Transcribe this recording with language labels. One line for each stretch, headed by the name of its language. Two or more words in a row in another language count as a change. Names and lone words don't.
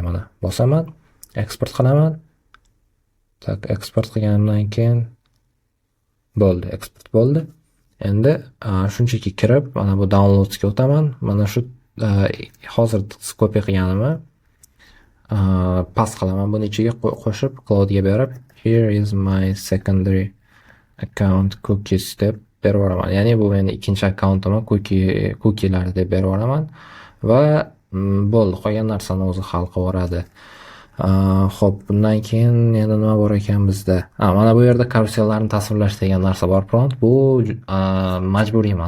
Uzbek: Mana bosaman, export qilaman. Tak, export qilganimdan keyin bo'ldi, export bo'ldi. Endi shunchaki kirib, mana bu downloadsga o'taman. Mana shu hozir kopiya qilganimni pas qilaman, buni ichiga qo'shib Cloud'ga berib,
English: here is my secondary account cookies
Uzbek: deb berib yuboraman. Ya'ni bu meni ikkinchi akkauntimni cookie'lar deb berib yuboraman va bo'ldi, qolgan narsani o'zi hal qilib yuboradi. Xo'p, bundan keyin yana nima bor ekan bizda? Mana bu yerda karusellarni tasvirlash degan narsa bor. Prompt bu majburiy emas.